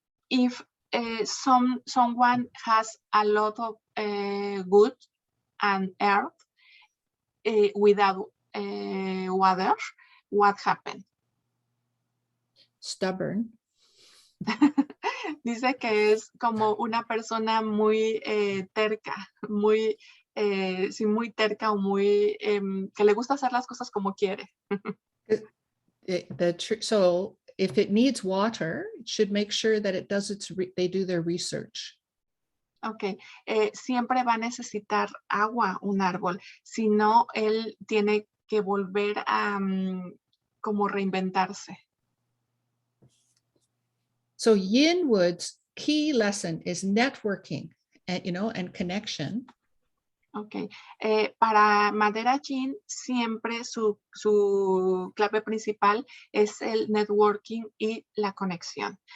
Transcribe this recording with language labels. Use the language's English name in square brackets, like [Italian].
[English] If someone has a lot of wood and earth without water, what happened? Stubborn. [Spanish] Dice que es como una persona muy terca, muy, sí, muy terca o muy, que le gusta hacer las cosas como quiere. [English] So if it needs water, it should make sure that it does they do their research. [Spanish] Ok, siempre va a necesitar agua un árbol, si no, él tiene que volver a como reinventarse. [English] So yin wood's key lesson is networking and, and connection. [Spanish] Ok, para madera yin siempre su clave principal es el networking y la conexión.